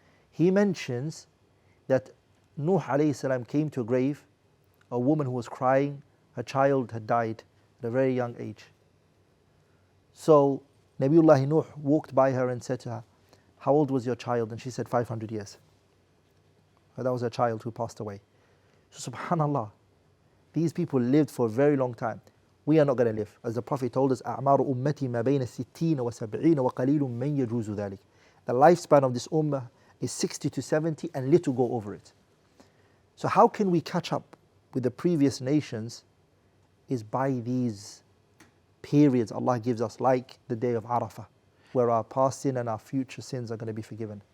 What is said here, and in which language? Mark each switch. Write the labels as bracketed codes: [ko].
[en] He mentions that Nuh alayhi salam came to a grave, a woman who was crying, her child had died at a very young age. So Nabiullah Nuh walked by her and said to her, how old was your child? And she said 500 years. That was her child who passed away. So subhanallah, these people lived for a very long time. We are not going to live. As the Prophet told us, [ar] أعمار أمتي ما بين 60 و70 وقليل من يجوز ذلك. [en] The lifespan of this ummah is 60 to 70 and little go over it. So how can we catch up with the previous nations is by these periods Allah gives us, like the day of Arafah, where our past sin and our future sins are going to be forgiven.